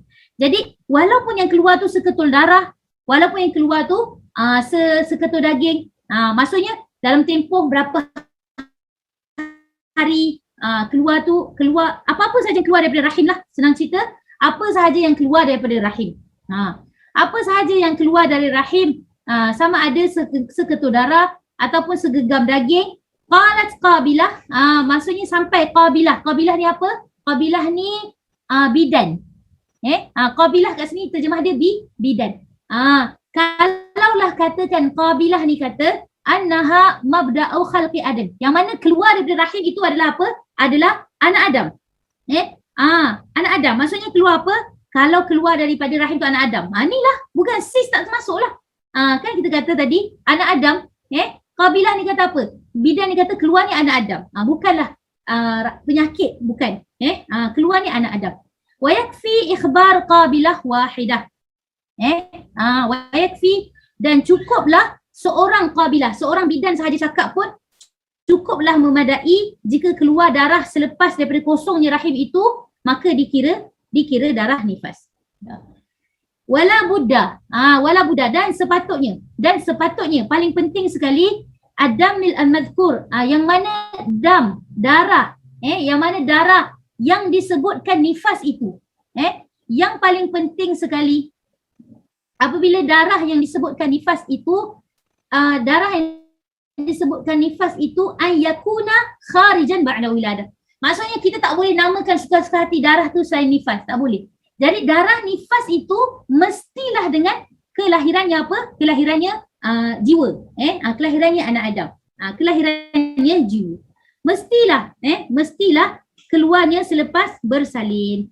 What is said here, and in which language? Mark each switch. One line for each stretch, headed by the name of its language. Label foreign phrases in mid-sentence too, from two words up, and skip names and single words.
Malay: Jadi walaupun yang keluar tu seketul darah, walaupun yang keluar tu seketul daging, maksudnya dalam tempoh berapa hari keluar apa-apa sahaja keluar daripada rahim lah, senang cerita, apa sahaja yang keluar daripada rahim. Apa sahaja yang keluar dari rahim, sama ada seketul darah ataupun segegam daging,
Arabic: قالت قابلة,
Malay: maksudnya sampai qabilah. Qabilah ni apa? Qabilah ni bidan. Qabilah kat sini terjemah dia bidan. Kalaulah katakan qabilah ni kata
Arabic: أنها مبدأ خلق آدم,
Malay: yang mana keluar daripada rahim itu adalah apa? Adalah anak Adam. Anak Adam, maksudnya keluar apa? Kalau keluar daripada rahim tu anak Adam. Inilah, bukan sis tak termasuk lah. Kan kita kata tadi anak Adam, Qabilah ni kata apa? Bidan ni kata keluar ni anak Adam. Bukanlah penyakit, bukan. Keluar ni anak Adam.
Arabic: ويكفي إخبار قابلة واحدة. ويكفي,
Malay: dan cukuplah seorang qabilah, seorang bidan sahaja cakap pun cukuplah memadai jika keluar darah selepas daripada kosongnya rahim itu, maka dikira darah nifas.
Arabic: ولا بد,
Malay: dan sepatutnya paling penting sekali
Arabic: الدم المذكور,
Malay: yang mana darah yang disebutkan nifas itu. Yang paling penting sekali apabila darah yang disebutkan nifas itu, darah yang disebutkan nifas itu
Arabic: أن يكون خارجا بعد ولادة.
Malay: Maksudnya kita tak boleh namakan suka-suka hati darah tu selain nifas, tak boleh. Jadi darah nifas itu mestilah dengan kelahirannya apa? Kelahirannya jiwa. Kelahirannya anak Adam. Kelahirannya jiwa. Mestilah keluarnya selepas bersalin.